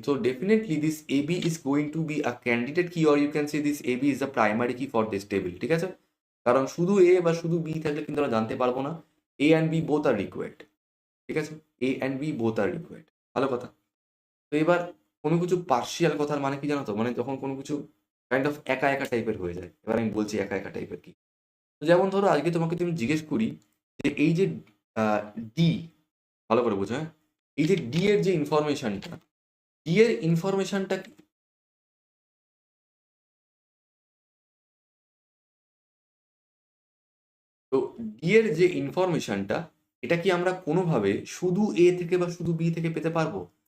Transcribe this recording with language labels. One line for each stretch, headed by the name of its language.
English: So definitely this AB is going to be a candidate key, or you can say this AB is the primary key for this table,
Bangla: ঠিক আছে? কারণ শুধু A বা শুধু B থাকলে কিন্তু আমরা জানতে পারবো না।
English: A and B both are required,
Bangla: ঠিক আছে?
English: A and B both are required,
Bangla: ভালো কথা। তো এবার কোনো কিছু পার্শিয়াল কথার মানে কি জানো তো, মানে যখন কোনো কিছু কাইন্ড অফ একা একা টাইপের হয়ে যায়। এবার আমি বলছি একা একা টাইপের কি। তো যেমন ধরো আজকে তোমাকে তুমি জিজ্ঞেস করি যে এই যে ডি, ভালো করে বোঝো, হ্যাঁ, এই যে ডি এর যে ইনফরমেশনটা, ডি এর ইনফরমেশনটা, তো ডি এর যে ইনফরমেশনটা, এটা কি আমরা কোনোভাবে শুধু এ থেকে বা শুধু বি থেকে পেতে পারবো?